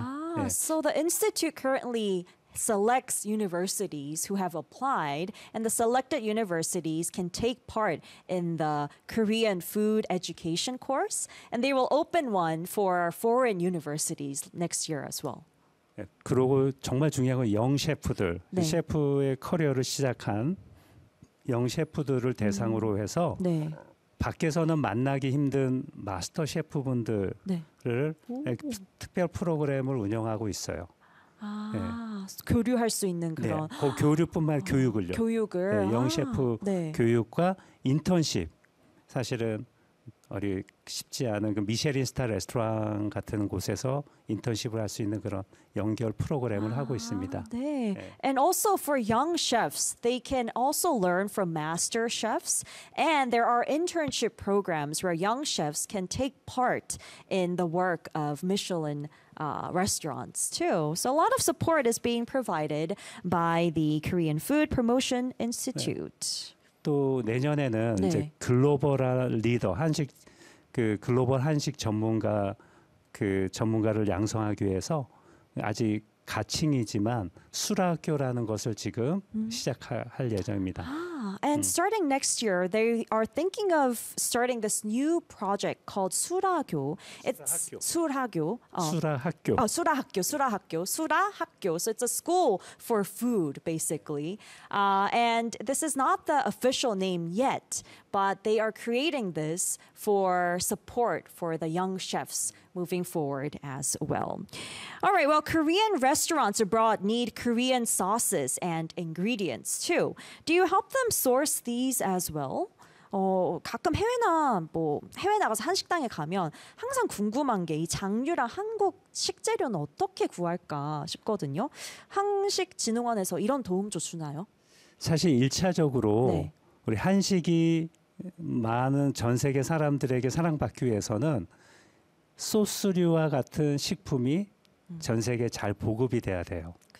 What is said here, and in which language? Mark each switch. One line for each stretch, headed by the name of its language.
Korean: 아, 네.
English: So the institute currently selects universities who have applied and the selected universities can take part in the Korean food education course and they will open one for foreign universities next year as well.
Korean: 그리고 정말 중요한 건 영 셰프들, 네. 셰프의 커리어를 시작한 영 셰프들을 대상으로 해서 네. 밖에서는 만나기 힘든 마스터 셰프분들을 네. 특별 프로그램을 운영하고 있어요. 아, 네. 교류할 수 있는 그런. 네, 그 교류뿐만 아니라 교육을요. 교육을. 네, 영 셰프 아, 네. 교육과 인턴십. 사실은. 어리 쉽지 않은 그 미쉐린스타 레스토랑 같은 곳에서 인턴십을 할 수 있는 그런 연결 프로그램을 아, 하고 있습니다. 네. 네.
English: And also for young chefs, they can also learn from master chefs and there are internship programs where young chefs can take part in the work of Michelin restaurants too. So a lot of support is being provided by the Korean Food Promotion Institute. 네.
Korean: 또 내년에는 네. 이제 글로벌한 리더 한식 그 글로벌 한식 전문가 그 전문가를 양성하기 위해서 아직 가칭이지만 수라학교라는 것을 지금 시작할 예정입니다.
English: And starting next year, they are thinking of starting this new project called 수라교. It's 수라교.
Korean: 수라학교. 어, 수라학교. 수라학교. 수라학교.
English: So it's a school for food, basically. And this is not the official name yet, but they are creating this for support for the young chefs moving forward as well. All right. Well, Korean restaurants abroad need Korean sauces and ingredients too. Do you help them source these as well?
Korean: 어, 가끔 해외나 뭐 해외 나가서 한식당에 가면 항상 궁금한 게 이 장류랑 한국 식재료는 어떻게 구할까 싶거든요. 한식진흥원에서 이런 도움 좀 주나요? 사실 일차적으로 네. 우리 한식이 많은 전 세계 사람들에게 사랑받기 위해서는 소스류와 같은 식품이 전 세계 잘 보급이 돼야 돼요.